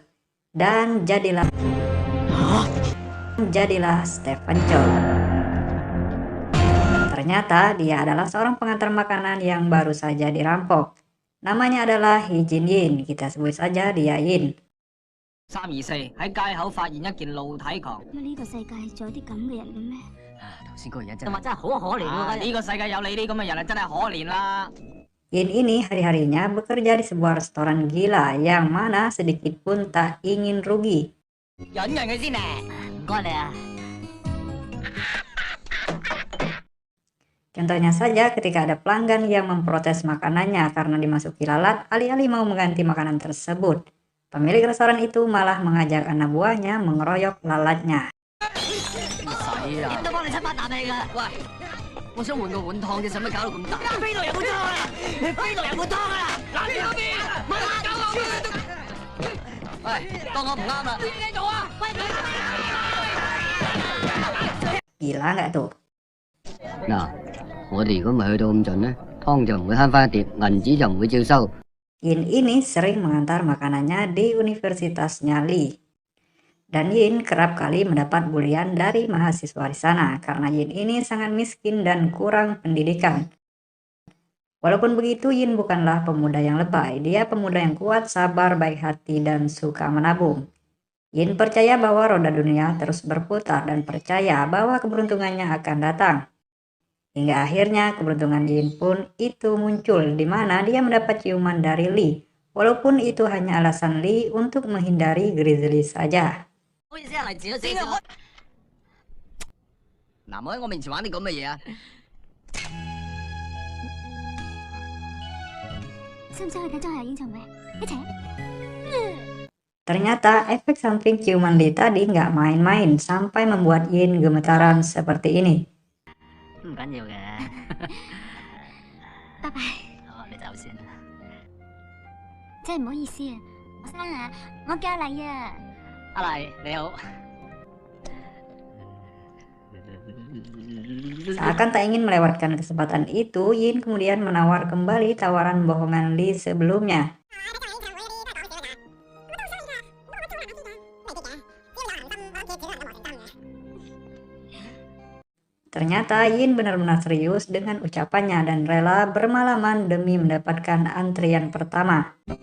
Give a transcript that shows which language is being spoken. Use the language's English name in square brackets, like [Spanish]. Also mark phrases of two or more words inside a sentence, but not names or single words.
[Indonesian] Dan jadilah Stephen Chow. Ternyata dia adalah seorang pengantar makanan yang baru saja dirampok. Namanya adalah Hee Jin Yin, kita sebut saja dia Yin. [Cantonese] 324 喺街口發現一件露體狂。呢個世界仲有啲咁嘅人嘅咩？頭先嗰個人真係好可憐喎！呢個世界有你呢咁嘅人啊，真係可憐啦！ [Indonesian] Yin ini hari-harinya bekerja di sebuah restoran gila yang mana sedikit pun tak ingin rugi. [Cantonese] 忍讓佢先咧，唔該你啊！ [Indonesian] Contohnya saja ketika ada pelanggan yang memprotes makanannya karena dimasuki lalat, alih-alih mau mengganti makanan tersebut. Pemilik restoran itu malah mengajak anak buahnya mengeroyok lalatnya. [Cantonese] 點都幫你七八啖氣㗎！喂，我想換個碗湯啫，使乜搞到咁大？邊度有碗湯啊？邊度有碗湯啊？嗱，呢邊啊！乜搞我？喂，當我唔啱啦！你做啊！喂！ [Indonesian] Gila nggak tuh? [Cantonese] 嗱，我哋如果唔係去到咁盡呢，湯就唔會慳翻一碟，銀紙就唔會照收。 [Indonesian] Yin ini sering mengantar makanannya di universitasnya Lee. Dan Yin kerap kali mendapat bulian dari mahasiswa di sana karena Yin ini sangat miskin dan kurang pendidikan. Walaupun begitu, Yin bukanlah pemuda yang lebay. Dia pemuda yang kuat, sabar, baik hati, dan suka menabung. Yin percaya bahwa roda dunia terus berputar dan percaya bahwa keberuntungannya akan datang. Hingga akhirnya keberuntungan Yin pun itu muncul di mana dia mendapat ciuman dari Lee. Walaupun itu hanya alasan Lee untuk menghindari Grizzly saja. [Cantonese] 好意思啊，黎子都死咗。嗱，唔好喺我面前玩啲咁嘅嘢啊！使唔使去睇張學友演唱會？一齊啊！ [Indonesian] Ternyata efek samping ciuman Lee tadi nggak main-main sampai membuat Yin gemetaran seperti ini. [Cantonese] 唔緊要嘅。拜拜。哦，你走先啦。真係唔好意思啊，學生啊，我叫阿麗啊。阿黎，你好。 [Indonesian] Seakan tak ingin melewatkan kesempatan itu, Yin kemudian menawar kembali tawaran bohongan Lee sebelumnya. Ternyata Yin benar-benar serius dengan ucapannya dan rela bermalaman demi mendapatkan antrian pertama.